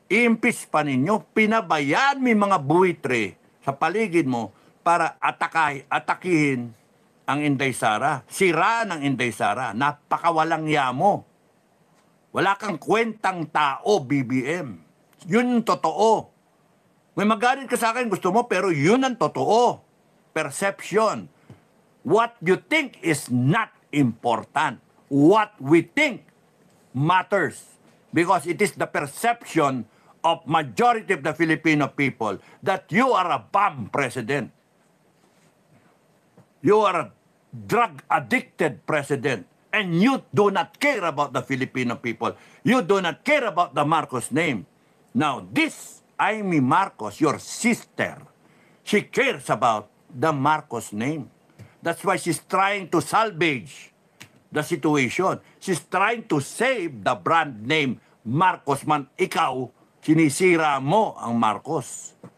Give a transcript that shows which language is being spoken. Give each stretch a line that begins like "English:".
Filipino: I-impeach pa ninyo, pinabayaan may mga buitre sa paligid mo para atakihin ang Inday Sara. Sira ng Inday Sara. Napakawalang yamo. Wala kang kwentang tao, BBM. Yun yung totoo. May magalit ka sa akin, gusto mo, pero yun ang totoo.
English: Perception. What you think is not important. What we think matters. Because it is the perception of majority of the Filipino people that you are a bomb president. You are a drug-addicted president. And you do not care about the Filipino people. You do not care about the Marcos name. Now, this Amy Marcos, your sister, she cares about the Marcos name. That's why she's trying to salvage the situation. She's trying to save the brand name Marcos man.
Filipino: Ikaw, sinisira mo ang Marcos.